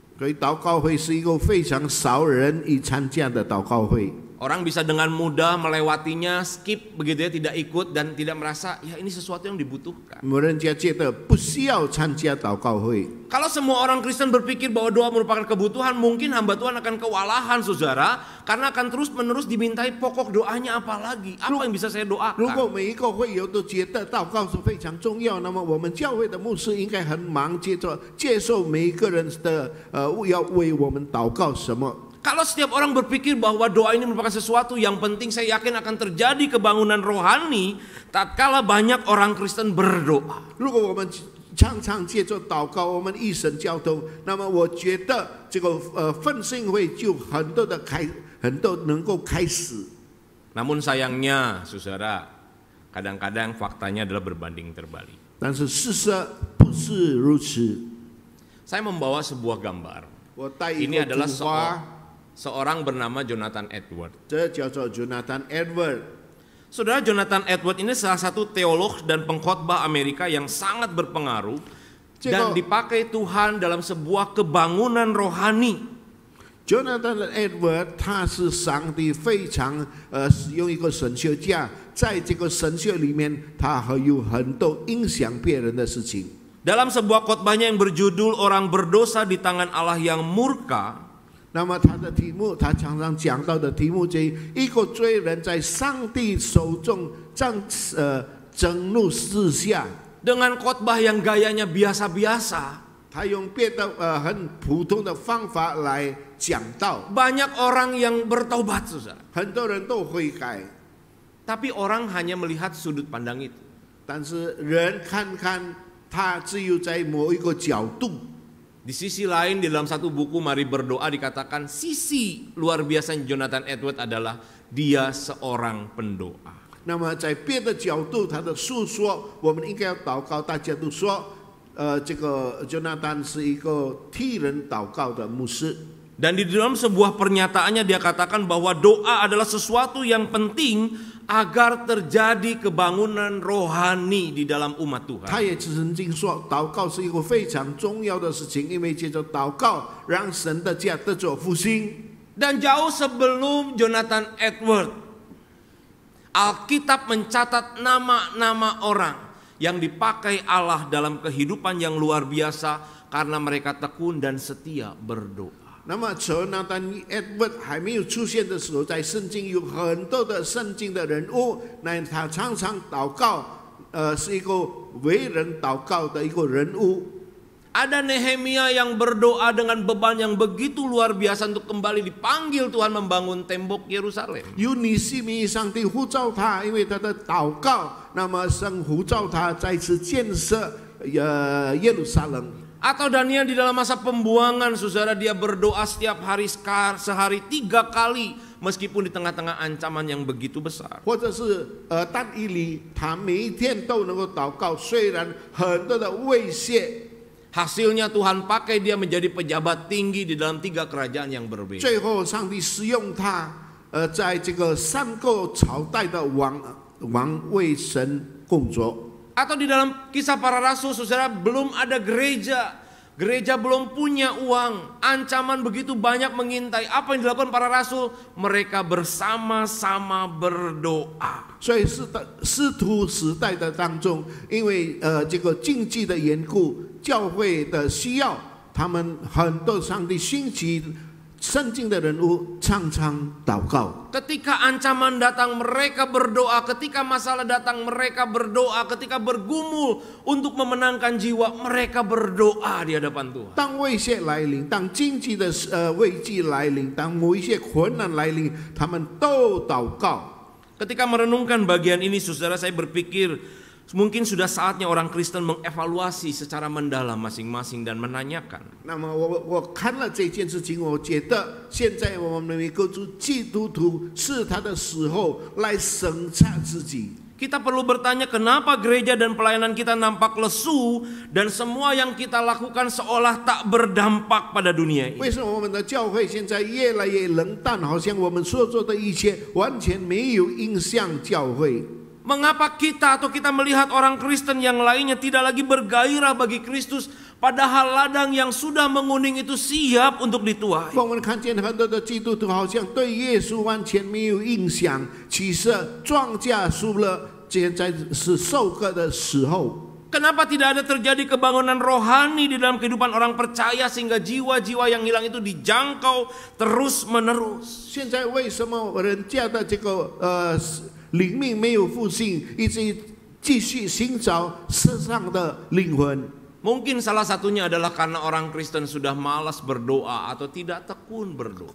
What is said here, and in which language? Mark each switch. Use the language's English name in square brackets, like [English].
[Chinese] 所以祷告会是一个非常少人以参加的祷告会。 [Indonesian] Orang bisa dengan mudah melewatinya, skip begitu ya, tidak ikut dan tidak merasa ya ini sesuatu yang dibutuhkan. [Chinese] 人家觉得不需要参加祷告会。 [Indonesian] Kalau semua orang Kristen berpikir bahwa doa merupakan kebutuhan, mungkin hamba Tuhan akan kewalahan, saudara, karena akan terus-menerus dimintai pokok doanya apa lagi? Apa yang bisa saya [Chinese] 如 [Indonesian] doakan? [Chinese] 果每一个会友都觉得祷告是非常重要，那么我们教会的牧师应该很忙，接受每一个人的要为我们祷告什么。 [Indonesian] Kalau setiap orang berpikir bahwa doa ini merupakan sesuatu yang penting, saya yakin akan terjadi kebangunan rohani tatkala banyak orang Kristen berdoa. [Chinese] 如果我们常常借着祷告，我们与神交通，那么我觉得这个奋兴会就很多能够开始。 [Indonesian] Namun sayangnya, saudara, kadang-kadang faktanya adalah berbanding terbalik. [Chinese] 但是事实不是如此。 [Indonesian] Saya membawa sebuah gambar. [Chinese] 我带一 [Indonesian] Ini [Chinese] 个 [Indonesian] adalah [Chinese] 图画， [Indonesian] seorang bernama Jonathan Edward. [Chinese] 这叫做 Jonathan Edward。 [Indonesian] Saudara, Jonathan Edward ini salah satu teolog dan pengkhotbah Amerika yang sangat berpengaruh dan dipakai Tuhan dalam sebuah kebangunan rohani. [Chinese] Jonathan Edward 他是上帝非常使用一个神学家，在这个神学里面，他还有很多影响别人的事情。 [Indonesian] Dalam sebuah khotbahnya yang berjudul Orang Berdosa di Tangan Allah yang Murka, [Chinese] 那么他的题目，他常常讲到的题目，这一个罪人在上帝手中震怒之下， [Indonesian] dengan khotbah yang gayanya biasa-biasa, [Chinese] 他用别的很普通的方法来讲道， [Indonesian] banyak orang yang bertobat, saudara. [Chinese] 很多人都悔改， [Indonesian] Tapi orang hanya melihat sudut pandang itu. [Chinese] 但是人看看他只有在某一个角度。 [Indonesian] Di sisi lain, di dalam satu buku Mari Berdoa dikatakan sisi luar biasa Jonathan Edward adalah dia seorang pendoa. [Chinese] 那么在别的角度，他的诉说，我们应该要祷告。大家都说，这个 Jonathan 是一个替人祷告的牧师。 [Indonesian] Dan di dalam sebuah pernyataannya dia katakan bahwa doa adalah sesuatu yang penting agar terjadi kebangunan rohani di dalam umat Tuhan. [Chinese] 他也曾经说，祷告是一个非常重要的事情，因为借着祷告，让神的家得着复兴。 [Indonesian] Dan jauh sebelum Jonathan Edward, Alkitab mencatat nama-nama orang yang dipakai Allah dalam kehidupan yang luar biasa karena mereka tekun dan setia berdoa. [Chinese] 那么Jonathan Edward 还没有出现的时候，在圣经有很多的圣经的人物，那他常常祷告，是一个为人祷告的一个人物。 [Indonesian] Ada Nehemia yang berdoa dengan beban yang begitu luar biasa untuk kembali dipanggil Tuhan membangun tembok Yerusalem. [Chinese] 有尼西米，上帝呼召他，因为他的祷告，那么神呼召他再次建设耶路撒冷。 [Indonesian] Atau Daniel di dalam masa pembuangan, saudara, dia berdoa setiap hari sehari 3 kali meskipun di tengah-tengah ancaman yang begitu besar. [Chinese] 或者是但以理，他每一天都能够祷告，虽然很多的威胁。 [Indonesian] Hasilnya Tuhan pakai dia menjadi pejabat tinggi di dalam 3 kerajaan yang berbeda. [Chinese] 最后，上帝使用他，在这个3个朝代的王为神工作。 [Indonesian] Atau di dalam kisah para rasul, saudara, belum ada gereja. Gereja belum punya uang. Ancaman begitu banyak mengintai. Apa yang dilakukan para rasul? Mereka bersama-sama berdoa. [Chinese] 所以使徒时代的当中，因为这个经济的缘故，教会的需要，他们很多上帝兴起圣经的人物常常祷告。 [Indonesian] Ketika ancaman datang mereka berdoa, ketika masalah datang mereka berdoa, ketika bergumul untuk memenangkan jiwa mereka berdoa di hadapan Tuhan. [Chinese] 当威胁来临，当经济的危机来临，当某一些困难来临，他们都祷告。 [Indonesian] Ketika merenungkan bagian ini, saudara, saya berpikir mungkin sudah saatnya orang Kristen mengevaluasi secara mendalam masing-masing dan menanyakan. [Chinese] 那么我看了这件事情，我觉得现在我们每个基督徒是他的时候来审查自己。 [Indonesian] Kita perlu bertanya kenapa gereja dan pelayanan kita nampak lesu dan semua yang kita lakukan seolah tak berdampak pada dunia ini. [Chinese] 为什么我们的教会现在越来越冷淡，好像我们所做的一切完全没有影响教会？ [Indonesian] Mengapa kita melihat orang Kristen yang lainnya tidak lagi bergairah bagi Kristus, padahal ladang yang sudah menguning itu siap untuk dituai? [Chinese] 我们看见很多的基督徒好像对耶稣完全没有影响，其实庄稼熟了，现在是收割的时候。 [Indonesian] Kenapa tidak ada terjadi kebangunan rohani di dalam kehidupan orang percaya sehingga jiwa-jiwa yang hilang itu dijangkau terus menerus? [Chinese] 现在为什么人家的这个灵命没有复兴，一直继续寻找世上的灵魂？ [Indonesian] Mungkin salah satunya adalah karena orang Kristen sudah malas berdoa atau tidak tekun berdoa.